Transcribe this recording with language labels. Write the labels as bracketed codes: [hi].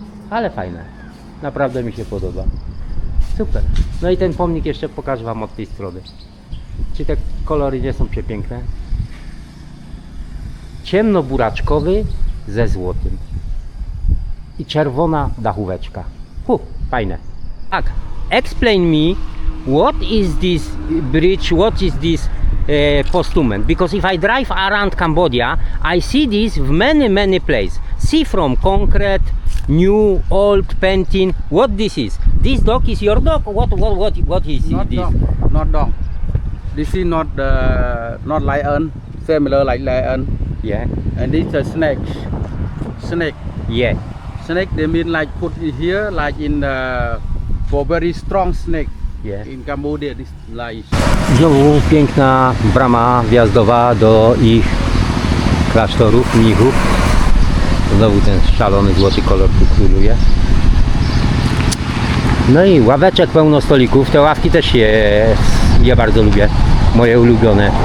[pl] Ale fajne, naprawdę mi się podoba. Super. No i ten pomnik jeszcze pokażę wam od tej strony. Czy te kolory nie są przepiękne? Ciemnoburaczkowy ze złotym i czerwona dachóweczka. Fajne. Tak, [en] explain me what is this bridge, what is this postament, because if I drive around Cambodia I see this в many places. See from concrete, new, old, painting. What this is? This dog is your dog? What is Not this? dog, not dog. This is not lion, similar like lion. Yeah. And this is a snake. Yeah. Snake they mean like put it here like in for very strong snake. Yeah. In Cambodia this like. [pl] Znowu piękna brama wjazdowa do ich klasztorów, mnichów. Znowu ten szalony złoty kolor tu króluje. No i ławeczek pełno stolików. Te ławki też ja bardzo lubię. Moje ulubione.